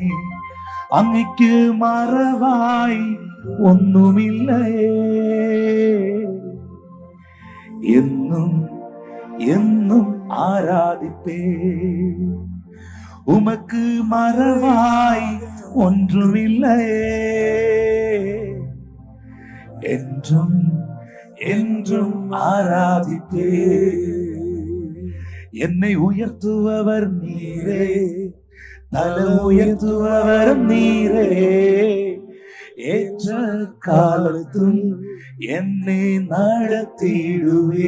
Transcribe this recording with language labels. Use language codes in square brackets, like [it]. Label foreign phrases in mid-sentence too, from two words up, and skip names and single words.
[ml] അങ്ങയ്ക്ക് മറവായി ഒന്നുമില്ലയേ, എന്നും എന്നും ആരാധിപ്പേ. [ta] உமக்கு மறைவாய் ஒன்றுமில்லையே, என்றும் என்றும் ஆராதிப்பே. என்னை உயர்த்துபவர் நீரே, தலை உயர்த்துபவர் நீரே, ஏற்ற காலத்தும் என்னை நடத்திடுவே.